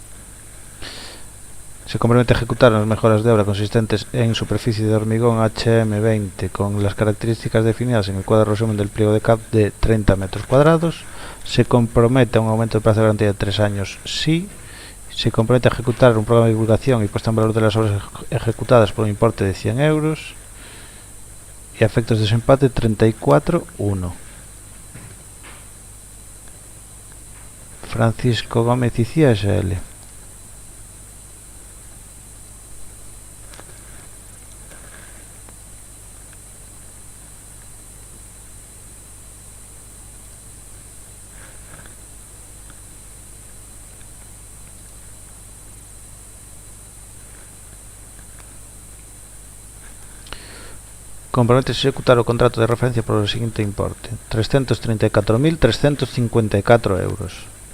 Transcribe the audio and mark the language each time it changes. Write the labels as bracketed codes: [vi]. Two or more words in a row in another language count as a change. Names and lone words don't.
[es] Se compromete a ejecutar las mejoras de obra consistentes en superficie de hormigón HM20 con las características definidas en el cuadro resumen del pliego de CAP de 30 metros cuadrados. Se compromete a un aumento de plazo de garantía de 3 años sí. Se compromete a ejecutar un programa de divulgación y puesta en valor de las obras ejecutadas por un importe de 100 euros. Y a efectos de desempate 34-1. Francisco Gómez Icía SL. [gl] Compromete a executar o contrato de referencia por o seguinte importe: 334.354 euros.